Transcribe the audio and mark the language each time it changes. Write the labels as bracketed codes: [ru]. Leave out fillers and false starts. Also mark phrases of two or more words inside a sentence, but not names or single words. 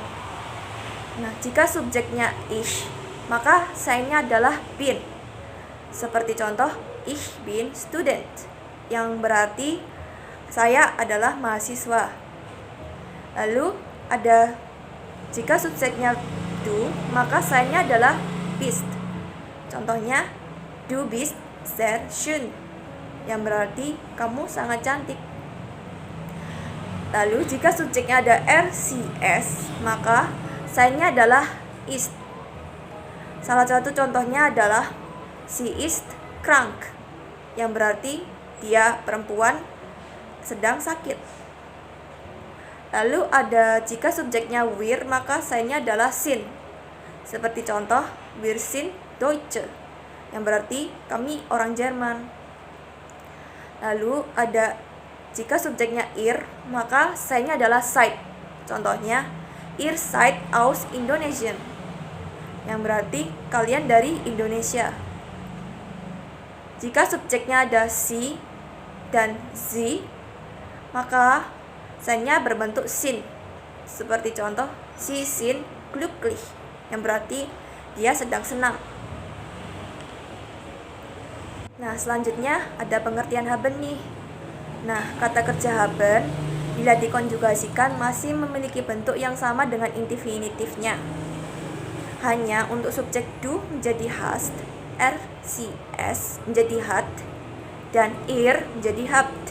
[id] Nah, jika subjeknya ich, maka sein-nya adalah bin. Seperti contoh, [de] ich bin Student, [id] yang berarti saya adalah mahasiswa. Lalu ada jika subjeknya du, maka sein-nya adalah bist. [de] Contohnya, du bist sehr schön, [id] yang berarti kamu sangat cantik. Lalu jika subjeknya ada RCS, maka sein-nya adalah ist. Salah satu contohnya adalah [de] sie ist krank, [id] yang berarti dia perempuan sedang sakit. Lalu ada jika subjeknya wir, maka sein-nya adalah sind. Seperti contoh, [de] wir sind Deutsche, [id] yang berarti kami orang Jerman. Lalu ada jika subjeknya ihr, maka sein-nya adalah seid. [de] Contohnya, ihr seid aus Indonesien, [id] yang berarti kalian dari Indonesia. Jika subjeknya ada sie dan sie, maka sein-nya berbentuk sin. Seperti contoh, [de] sie sind glücklich, [id] yang berarti dia sedang senang. Nah, selanjutnya ada pengertian haben nih. Nah, kata kerja haben bila dikonjugasikan masih memiliki bentuk yang sama dengan infinitifnya. Hanya untuk subjek du menjadi hast, RCS menjadi hat, dan ir menjadi habt.